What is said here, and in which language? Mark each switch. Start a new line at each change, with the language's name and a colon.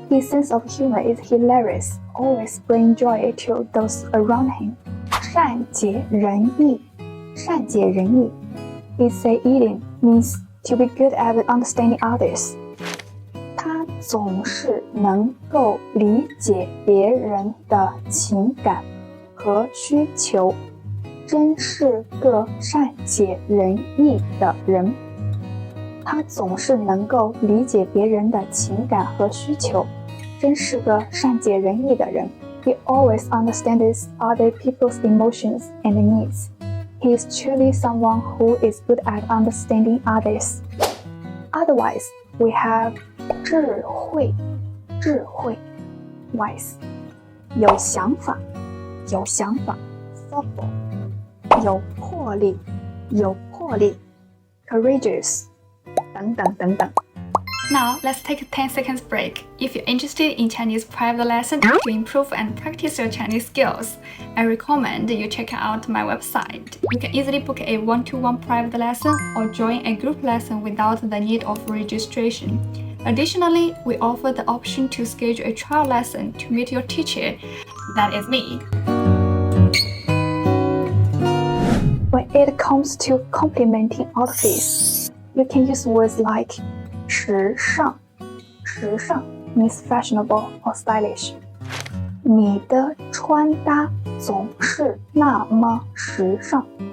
English: His sense of humor is hilarious, always bring joy to those around him.
Chinese: 善解人意，善解人意。
English: Easying means to be good at understanding others.
Chinese: 他总是能够理解别人的情感和需求，真是个善解人意的人。他总是能够理解别人的情感和需求，真是个善解人意的人。
English: He always understands other people's emotions and needs. He is truly someone who is good at understanding others. Otherwise, we have 智慧 wise 有想法 thoughtful 有魄力 courageous 等等。 Now, let's take a 10 seconds break. If you're interested in Chinese private lesson to improve and practice your Chinese skills, I recommend you check out my website. You can easily book a one-to-one private lesson or join a group lesson without the need of registration. Additionally, we offer the option to schedule a trial lesson to meet your teacher. That is me. When it comes to complimenting outfits, you can use words like 时尚 means fashionable or stylish.
Chinese: 你的穿搭总是那么时尚。